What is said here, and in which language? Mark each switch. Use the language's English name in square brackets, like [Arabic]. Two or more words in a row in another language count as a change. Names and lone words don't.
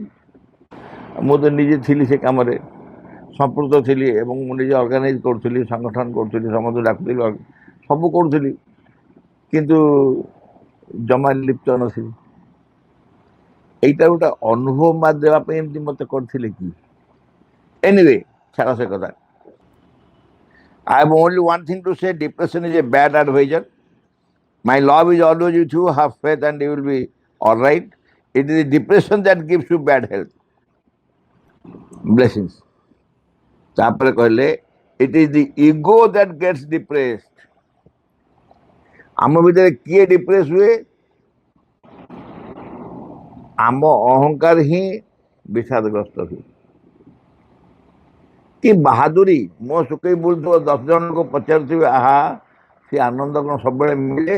[Odia] ମୁଁ ତ ନିଜେ ଥିଲି ସେ କାମରେ ସମ୍ପୃକ୍ତ ଥିଲି ଏବଂ ମୁଁ ନିଜେ ଅର୍ଗାନାଇଜ୍ କରୁଥିଲି, ସଂଗଠନ କରୁଥିଲି, ସମସ୍ତଙ୍କୁ ଡାକୁଥିଲି, ସବୁ କରୁଥିଲି, କିନ୍ତୁ ଜମା ଲିପ୍ତ ନଥିଲି। এইটা ଗୋଟେ ଅନୁଭବ ଦେବା ପାଇଁ ଏମିତି ମତେ କରିଥିଲେ କି? ଏନିୱେ, ଛାଡ଼ ସେ କଥା। [English] I have only one thing to say: depression is a bad advisor. My love is always with you. Have faith and you will be all right. It is the depression that gives you bad health. Blessings. [Odia] ତାପରେ କହିଲେ [English] it is the ego that gets depressed. [Odia] ଆମ ଭିତରେ କିଏ ଡିପ୍ରେସ ହୁଏ? ଆମ ଅହଙ୍କାର ହିଁ ବିଷାଦଗ୍ରସ୍ତ ହୁଏ। କି ବାହାଦୁରୀ! ମୋ ଶୁକେଇ ବୁଲୁଥିବ, 10 ଜଣଙ୍କୁ ପଚାରୁଥିବେ, ଆହା ସେ ଆନନ୍ଦ କ'ଣ ସବୁବେଳେ ମିଳେ?